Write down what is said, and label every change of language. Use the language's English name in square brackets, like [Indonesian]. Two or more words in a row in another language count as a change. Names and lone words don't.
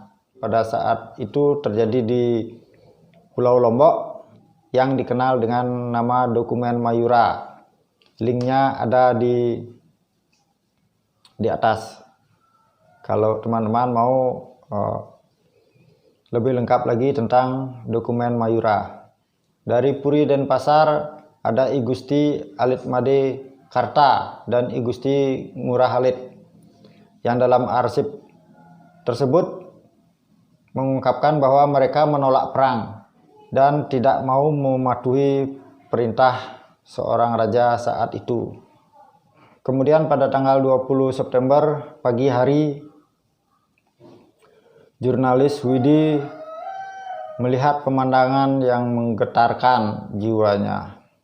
[Indonesian] Pada saat itu terjadi di Pulau Lombok yang dikenal dengan nama dokumen Mayura. Linknya ada di atas. Kalau teman-teman mau lebih lengkap lagi tentang dokumen Mayura. Dari Puri Denpasar ada I Gusti Alit Made Karta dan I Gusti Ngurah Alit, yang dalam arsip tersebut mengungkapkan bahwa mereka menolak perang dan tidak mau mematuhi perintah seorang raja saat itu. Kemudian pada tanggal 20 September pagi hari, jurnalis Widi melihat pemandangan yang menggetarkan jiwanya.